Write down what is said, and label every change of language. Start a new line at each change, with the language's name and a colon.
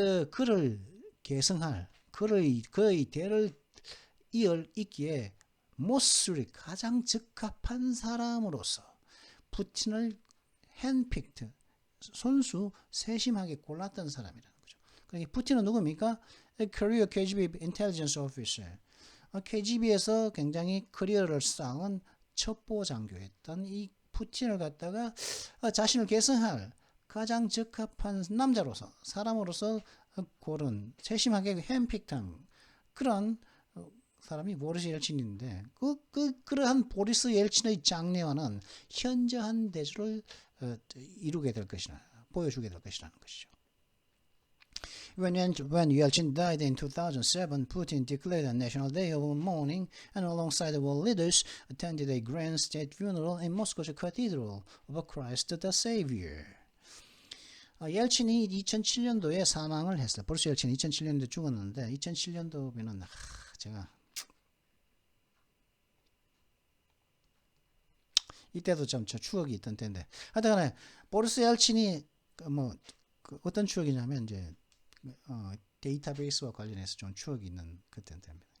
Korean: 그를 계승할, 그의 대를 잇기에 모스리 가장 적합한 사람으로서 푸틴을 핸픽트, 손수 세심하게 골랐던 사람이라는 거죠. 그러니까 푸틴은 누굽니까?
English: Career KGB Intelligence Officer.
Korean: KGB에서 굉장히 커리어를 쌓은 첩보 장교였던 이 푸틴을 갖다가 자신을 계승할 가장 적합한 남자로서, 사람으로서 고른, 세심하게 핸픽한 그런 사람이 보리스 옐친인데, 그러한 보리스 옐친의 장례와는 현저한 대조를 보여주게 될 것이라는 것이죠.
English: When Yeltsin died in 2007, Putin declared a national day of mourning and alongside the world leaders attended a grand state funeral in Moscow's Cathedral of Christ the Savior.
Korean: 옐친이 2007년도에 사망을 했어요. 보리스 옐친이 2007년도에 죽었는데 2007년도면은 제가 이때도 좀 저 추억이 있던 때인데, 하여튼간에 보리스 옐친이 어떤 추억이냐면 이제 데이터베이스와 관련해서 좀 추억이 있는 그때입니다.